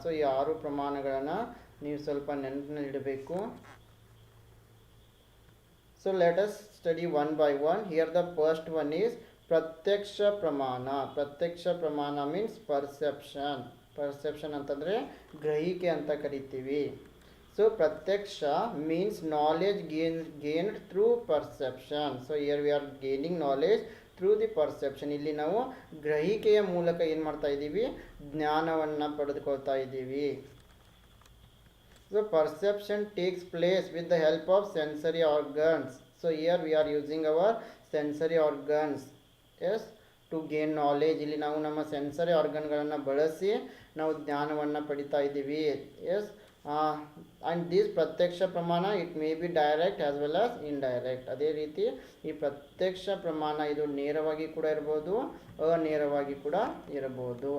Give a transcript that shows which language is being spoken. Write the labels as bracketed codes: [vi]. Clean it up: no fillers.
[kn] So ಈ 6 ಪ್ರಮಾಣಗಳನ್ನು ನೀವು ಸ್ವಲ್ಪ ನೆನಪಿನಲ್ಲಿಡಬೇಕು. [en] So let us study one by one. Here the first one is pratyaksha pramana. Pratyaksha pramana means perception. [kn] Perception ಅಂತಂದರೆ ಗ್ರಹಿಕೆ ಅಂತ ಕರಿತೀವಿ. [en] So pratyaksha means knowledge gained through perception. So here we are gaining knowledge through the perception. [kn] ಇಲ್ಲಿ ನಾವು ಗ್ರಹಿಕೆಯ ಮೂಲಕ ಏನು ಮಾಡ್ತಾ ಇದ್ದೀವಿ, ಜ್ಞಾನವನ್ನು ಪಡೆದುಕೊಳ್ತಾ ಇದ್ದೀವಿ. [en] So perception takes place with the help of sensory organs. So here we are using our sensory organs, yes, to gain knowledge. [kn] ಇಲ್ಲಿ ನಾವು ನಮ್ಮ ಸೆನ್ಸರಿ ಆರ್ಗನ್ಗಳನ್ನು ಬಳಸಿ ನಾವು ಜ್ಞಾನವನ್ನು ಪಡಿತಾ ಇದ್ದೀವಿ. [en] yes, and this pratyaksha pramana, it may be direct as well as indirect. [kn] ಅದೇ ರೀತಿ ಈ ಪ್ರತ್ಯಕ್ಷ ಪ್ರಮಾಣ ಇದು ನೇರವಾಗಿ ಕೂಡ ಇರಬಹುದು, ಅನೇರವಾಗಿ ಕೂಡ ಇರಬಹುದು.